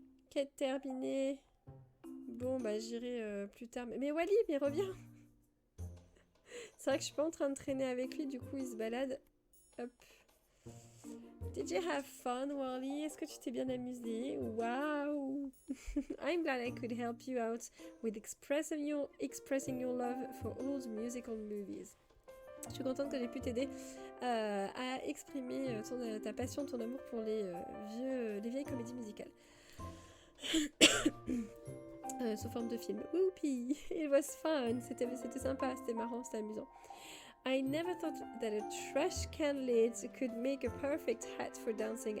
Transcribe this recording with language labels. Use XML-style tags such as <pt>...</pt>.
<fr>Quête terminée. Bon, bah j'irai plus tard. Mais Wally, mais reviens! C'est vrai que je suis pas en train de traîner avec lui, du coup il se balade. Hop.</fr> <en>Did you have fun, Wally?</en> <fr>Est-ce que tu t'es bien amusé? Wow!</fr> <en>I'm glad I could help you out with expressing your love for old musical movies.</en> <fr>Je suis contente que j'ai pu t'aider à exprimer ta passion, ton amour pour les vieilles comédies musicales. Sous forme de film. Whoopie!</fr> <en>It was fun!</en> <fr>C'était sympa, c'était marrant, c'était amusant.</fr> <en>I never thought that a trash can lid could make a perfect hat for dancing.</en>